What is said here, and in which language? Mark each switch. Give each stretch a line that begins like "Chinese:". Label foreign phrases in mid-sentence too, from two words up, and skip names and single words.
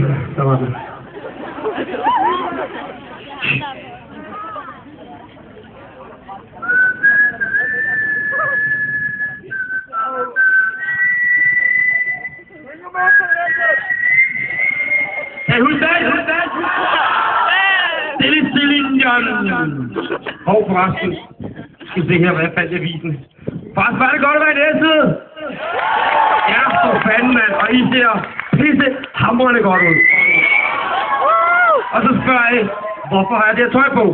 Danish: der var den.
English: Hey, who's that? Who's that?
Danish: Stille, hov, forresten. Skal vi se her, hvad jeg fandt i avisen. Forresten, var det godt at være i Næstved? Ja, for fanden, mand. Og I ser pisse hamrende godt ud. Og så spørger I, hvorfor har jeg det her tøj på?